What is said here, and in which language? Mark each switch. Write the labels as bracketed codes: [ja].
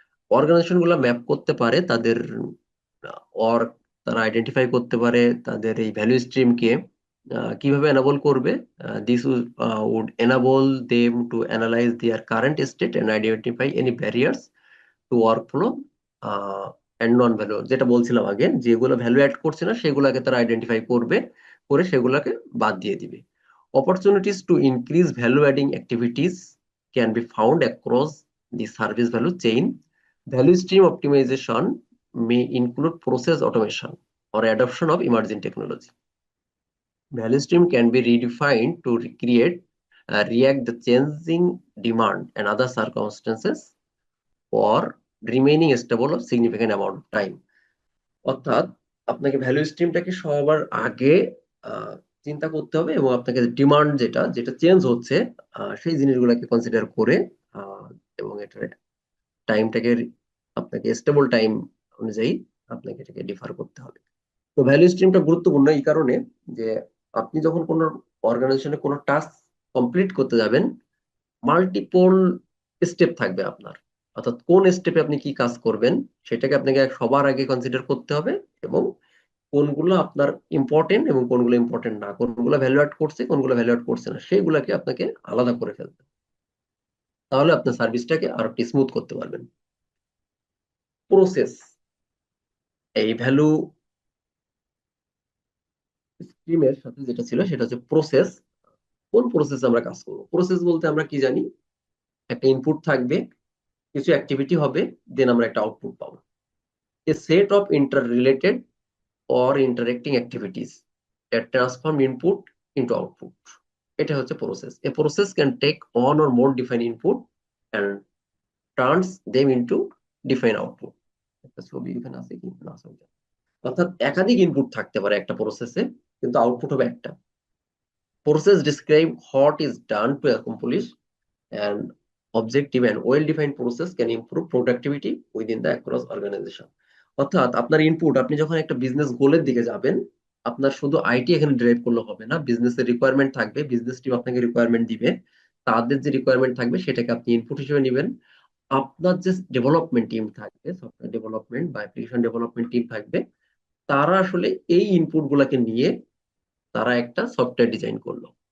[bn] Organisation গুলো map করতে পারে তাদের অর্গ, তারা আইডেন্টিফাই করতে পারে তাদের এই ভ্যালু স্ট্রিমকে কিভাবে এনাবল করবে। [en] this would enable them to analyze their current state and identify any barriers to workflow and non value, [bn] যেটা বলছিলাম আগে, যেগুলো ভ্যালু অ্যাড করছে না সেগুলোকে তারা আইডেন্টিফাই করবে, করে সেগুলোকে বাদ দিয়ে দিবে। [en] Opportunities to increase value-adding activities can be found across the service value chain. Value stream optimization may include process automation or adoption of emerging technology. Value stream can be redefined to react the changing demand and other circumstances or remaining stable a significant amount of time. [bn] অর্থাৎ আপনাকে value স্ট্রিমটাকে সবার আগে আহ, চিন্তা করতে হবে এবং আপনাকে demand যেটা যেটা চেঞ্জ হচ্ছে সেই জিনিসগুলোকে কনসিডার করে আহ, এবং এটার টাইমটাকে আপনাকে স্টেবল টাইম অনুযায়ী আপনাকে এটাকে ডিফার করতে হবে। তো ভ্যালু স্ট্রিমটা গুরুত্বপূর্ণ এই কারণে যে আপনি যখন কোনো অর্গানাইজেশনে কোনো টাস্ক কমপ্লিট করতে যাবেন, মাল্টিপল স্টেপ থাকবে আপনার, অর্থাৎ কোন স্টেপে আপনি কি কাজ করবেন সেটাকে আপনাকে সবার আগে কনসিডার করতে হবে এবং কোনগুলো আপনার ইম্পর্টেন্ট এবং কোনগুলো ইম্পর্টেন্ট না, কোনগুলো ভ্যালু অ্যাড করছে কোনগুলো ভ্যালু অ্যাড করছে না, সেইগুলাকে আপনাকে আলাদা করে ফেলতে হবে। তাহলে আপনার সার্ভিসটাকে আরো স্মুথ করতে পারবেন। প্রসেস, এই ভ্যালু স্ট্রিমের সাথে যেটা ছিল সেটা হচ্ছে প্রসেস। কোন প্রসেস আমরা কাজ করবো? প্রসেস বলতে আমরা কি জানি? একটা ইনপুট থাকবে, কিছু অ্যাক্টিভিটি হবে, দেন আমরা একটা আউটপুট পাবো। [en] A set of interrelated or interacting activities that transform input into output. [bn] এটা হচ্ছে process. [en] A process can take one or more defined input and turns them into defined output. [bn] একটা ছবি এখানে আছে কি না আছে? অর্থাৎ একাধিক ইনপুট থাকতে পারে একটা প্রসেসে, কিন্তু আউটপুট হবে একটা। [en] Process describe what is done to accomplish an objective and well-defined process can improve productivity within the across organization. [bn] অর্থাৎ আপনার ইনপুট, আপনি যখন একটা বিজনেস গোলের দিকে যাবেন, আপনার শুধু আইটি এখানে ড্রাইভ করলে হবে না, বিজনেসের রিকোয়ারমেন্ট থাকবে, বিজনেস টিম আপনাকে রিকোয়ারমেন্ট দিবে, তাদের যে রিকোয়ারমেন্ট থাকবে সেটাকে আপনি ইনপুট হিসেবে নেবেন। আপনার যে ডেভেলপমেন্ট টিম থাকবে, সফটওয়্যার ডেভেলপমেন্ট বা অ্যাপ্লিকেশন ডেভেলপমেন্ট টিম থাকবে, তারা আসলে এই ইনপুট গুলাকে নিয়ে তারা একটা সফটওয়্যার ডিজাইন করলো।